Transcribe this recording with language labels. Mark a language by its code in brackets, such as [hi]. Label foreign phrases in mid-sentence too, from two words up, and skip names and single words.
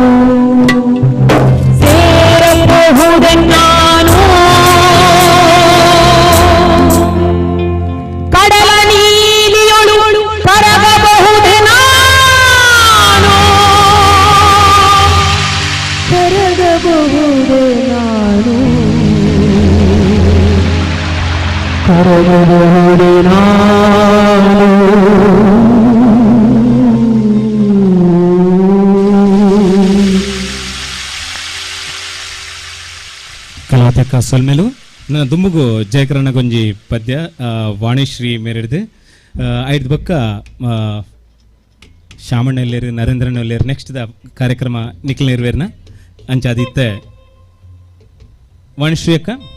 [kn] ಸೇರಬಹುದೆ ನಾನು ಕಡಲ ನೀಲಿಯೊಳು ಕರಗಬಹುದೆ ನಾನು ಕರಗಬಹುದೆ ನಾನು ಕರಗಬಹುದೆ ನಾನು [tcy] ಕಲಾತಕ ಸೊಲ್ಮೆಲು ನನ್ನ ದುಮ್ಮುಗು ಜಯಕರಣ ಗೊಂಜಿ ಪದ್ಯ ವಾಣಿಶ್ರೀ ಮೇರೆಡ್ದು ಐದು ಬಕ್ಕ ಶಾಮಣ್ಣಲ್ಲೇರು ನರೇಂದ್ರನಲ್ಲೇರು [en] next the [tcy] ಕಾರ್ಯಕ್ರಮ ನಿಖಿಲ್ನೇರ್ವೇರ್ನ ಅಂಚಾದಿತ್ತೆ ವಾಣಿಶ್ರೀ ಅಕ್ಕ